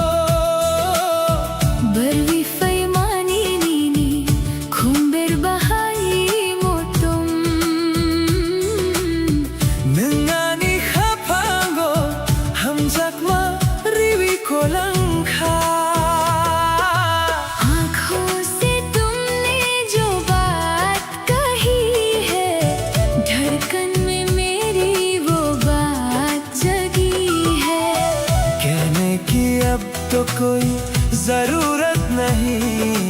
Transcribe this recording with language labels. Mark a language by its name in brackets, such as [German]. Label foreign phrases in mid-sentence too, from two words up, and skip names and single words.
[Kok Borok] Barwi faymani nini khumber bahai motum nangani kha pango hamjak ma riwi kolang kha [Hindi] आँखों से तुमने जो बात कही है, धड़कन में मेरी वो बात जगी है। कहने की अब तो कोई जरूरत नहीं,